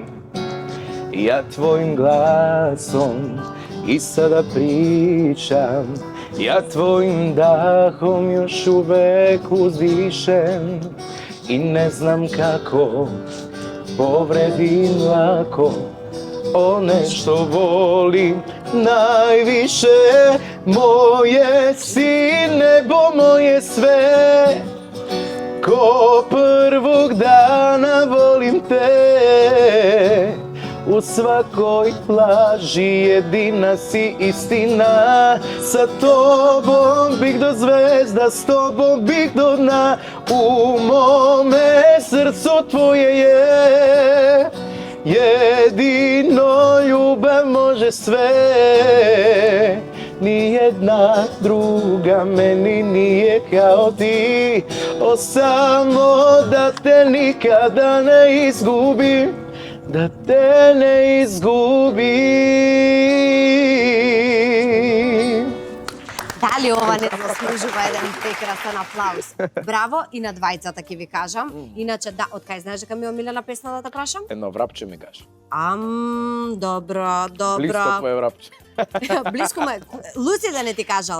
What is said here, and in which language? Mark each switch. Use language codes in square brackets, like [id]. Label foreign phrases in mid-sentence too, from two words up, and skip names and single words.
[sr] Ја твојим гласом и сада причам, ја твојим дахом још увек уздишем и не знам како повредим лако оне што волим највише. Моје си небо, моје све, Ко првог дана волим те, у свакој лажи едина си истина. Sa tobom bih do zvezda, s tobom bih do dna. U mome srcu tvoje je, jedino ljubav može sve. Nijedna druga meni nije kao ti, o samo da te nikada ne izgubim, da te ne izgubim. [mk] Дали ова не заслужува еден прекрасен аплауз? Браво и на двајцата ќе ви кажам. Иначе да, од кај знаеш дека ми е омилена песна да те прашам? Едно врапче ми кажа. Добро, добро. Близко твое врапче. Близко ме. Луси да не ти кажала.